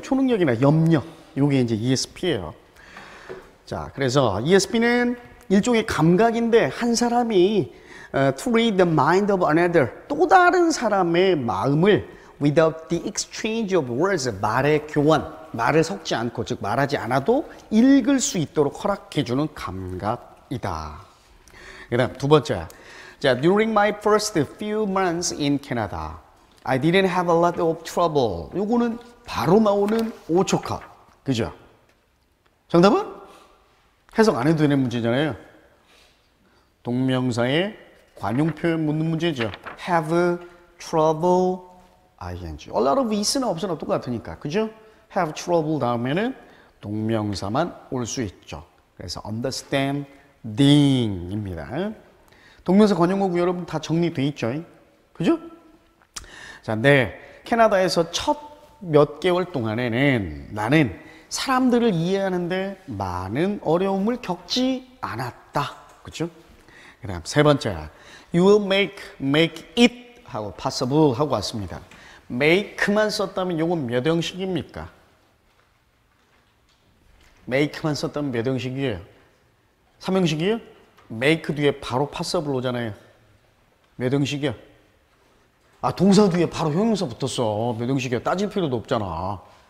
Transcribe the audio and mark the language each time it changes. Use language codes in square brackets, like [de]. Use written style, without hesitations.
[ko] 초능력이나 염력. 요게 이제 ESP예요. 자, 그래서 ESP는 일종의 감각인데 한 사람이 [en] to read the mind of another [ko] 또 다른 사람의 마음을 [en] without the exchange of words [ko] 말의 교환 말을 섞지 않고 즉 말하지 않아도 읽을 수 있도록 허락해주는 감각이다. 그 다음 두 번째. [en] 자, during my first few months in Canada I didn't have a lot of trouble. [ko] 요거는 바로 나오는 오초카. 그죠? 정답은? 해석 안 해도 되는 문제잖아요. 동명사의 관용 표현 묻는 문제죠. have [en] trouble, ing. A lot of is나 [ko] 없으나 똑같으니까. 그죠? have trouble 다음에는 동명사만 올 수 있죠. 그래서 understanding입니다. 동명사 관용어구 여러분 다 정리돼 있죠? 그죠? 자, 네. 캐나다에서 첫 몇 개월 동안에는 나는 사람들을 이해하는데 많은 어려움을 겪지 않았다. 그죠? 그 다음 세 번째. [en] You will make it 하고 possible [ko] 하고 왔습니다. make만 썼다면 요건 몇 형식입니까? make만 썼다면 몇 형식이에요? 3형식이에요? make 뒤에 바로 possible 오잖아요. 몇 형식이야? 아, 동사 뒤에 바로 형용사 붙었어. 몇 형식이야? 따질 필요도 없잖아.